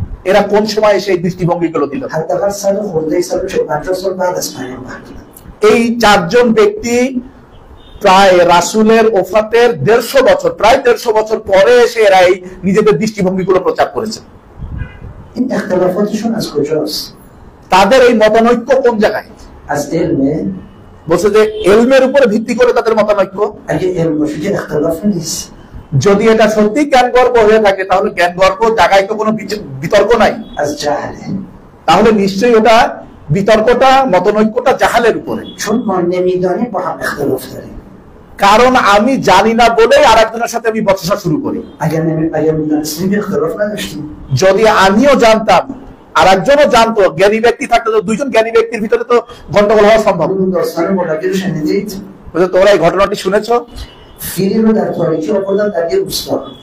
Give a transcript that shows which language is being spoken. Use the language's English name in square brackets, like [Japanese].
[Bangla] এরা কোন সময় সেই দৃষ্টিভঙ্গিগুলো দিল? [Persian] حداقل 150 سال بعد از پیامبر. [Bangla] এই চারজন ব্যক্তি প্রায় রাসূলের ওফাতের 150 বছর, প্রায় 150 বছর পরে এসে এরা এই নিজেদের দৃষ্টিভঙ্গিগুলো প্রচার করেছে। [Persian] این اختلافاتشون از کجاست؟ [Bangla] তাদের এই মতানৈক্য কোন জায়গায়? [Persian] از علمه. [Bangla] বলছে যে ইলমের উপরে ভিত্তি করে তাদের মতানৈক্য। [Persian] اگه علم باشه که اختلاف نیست. [Bangla] যদি এটা সত্যি জ্ঞান গর্ব হয়ে থাকে তাহলে জ্ঞান গর্ব জায়গায় তো কোনো বিতর্ক নাই। [Persian] از جهله. [Bangla] তাহলে নিশ্চয়ই ওটা বিতর্কটা, মতানৈক্যটা জাহালের উপরে। [Persian] چون ما نمیدانیم با هم اختلاف داریم. [Bangla] কারণ আমি জানি না বলেই আরেকজনের সাথে আমি বচসা শুরু করি। [Persian] اگر میدونستیم که اختلاف نداشتیم. [Bangla] যদি আমিও জানতাম আর একজনও জানতো, জ্ঞানী ব্যক্তি থাকতো, তো দুইজন জ্ঞানী ব্যক্তির ভিতরে তো গন্ডগোল হওয়া সম্ভব। [Persian] اون داستان ملاقی رو شنیدید؟ [Bangla] বলছে তোমরা এই ঘটনাটি শুনেছো? [Persian] فیلی رو در تاریکی آوردن در یه روستا.